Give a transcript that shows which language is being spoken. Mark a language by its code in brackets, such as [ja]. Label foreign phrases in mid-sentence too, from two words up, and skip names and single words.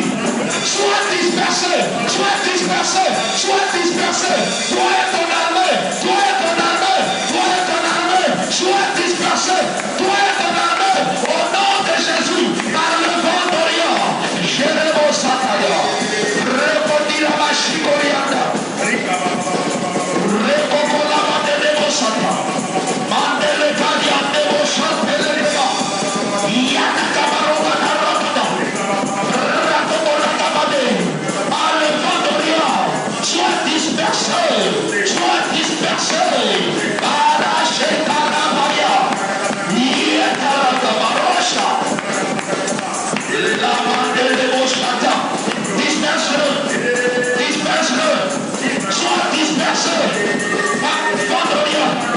[fr] Sois dispersé, sois dispersé, sois dispersé. Toi et ton armée, toi et ton armée, toi et ton armée, sois dispersé. Toi et ton armée, au nom de Jésus, par le vent d'Orient. Jérémo Sataya, répondit la machicorianda, récocola mandele Sata, mandele cadiande Santele Leva, Yana Camarova Narapata, Racocola Cabade, par le vent d'Orient, sois dispersé, sois dispersé, Arache Carabaya, Yetara Camarosha, la mandele Sata, disperse-le, disperse-le, sois dispersé, par le vent d'Orient.